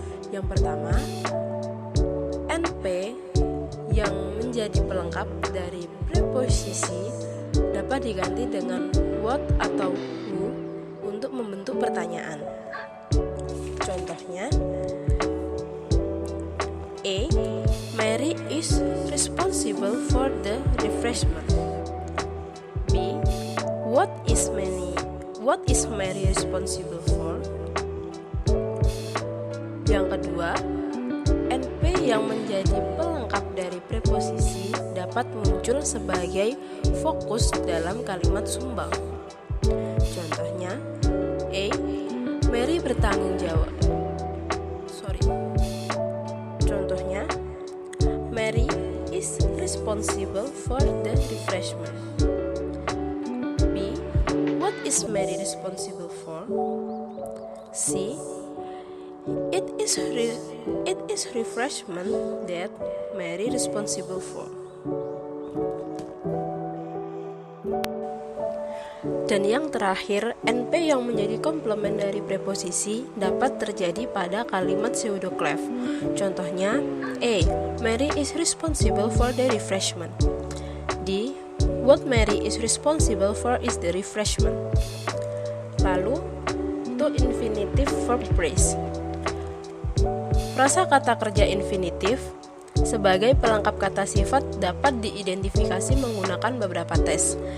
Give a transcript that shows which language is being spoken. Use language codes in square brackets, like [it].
[id] Yang pertama, NP yang menjadi pelengkap dari preposisi dapat diganti dengan what atau who untuk membentuk pertanyaan. Contohnya, A. [en] Mary is responsible for the refreshment. B. What is Mary responsible for? [id] Yang kedua, NP yang menjadi pelengkap dari preposisi dapat muncul sebagai fokus dalam kalimat sumbang. Contohnya, A. Mary bertanggung jawab. Contohnya, [en] Mary is responsible for the refreshment. B. What is Mary responsible for? C. It is refreshment that Mary responsible for. [id] Dan yang terakhir, NP yang menjadi komplement dari preposisi dapat terjadi pada kalimat pseudoclave. Contohnya, A. [en] Mary is responsible for the refreshment. D. What Mary is responsible for is the refreshment. [id] Lalu, [en] to infinitive verb phrase. [id] Frasa kata kerja infinitif sebagai pelengkap kata sifat dapat diidentifikasi menggunakan beberapa tes.